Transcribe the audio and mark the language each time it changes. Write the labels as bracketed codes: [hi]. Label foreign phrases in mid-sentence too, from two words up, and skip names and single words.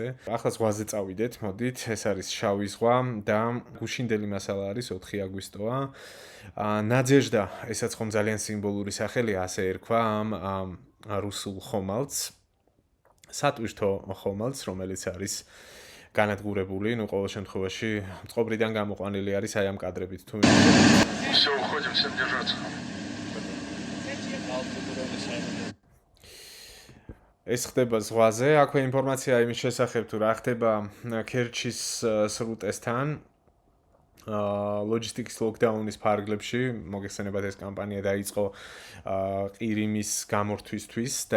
[ka] ახლა ზღვაზე წავიდეთ, მოდით, ეს არის შავი ზღვა და გუშინდელი მასალა არის 4 აგვისტოა. ნადეჟდა, ესაც ხომ ძალიან სიმბოლური სახელია, ასე ერქვა ამ რუსულ ხომალდს, სატვირთო ხომალდს, რომელიც არის განადგურებული, ну, ყოველ შემთხვევაში, წყობრიდან გამოყვანილი არის აი ამ კადრებით თუ [ru] Все, уходим, всем держаться. [ka] ეს ხდება ზღვაზე, აქვე ინფორმაცია იმის შესახებ თუ რა ხდება ქერჩის სრუტესთან, ლოჯისტიკის ლოკდაუნის ფარგლებში, მოგეხსენებათ ეს კამპანია დაიწყო ყირიმის გამორთვისთვის და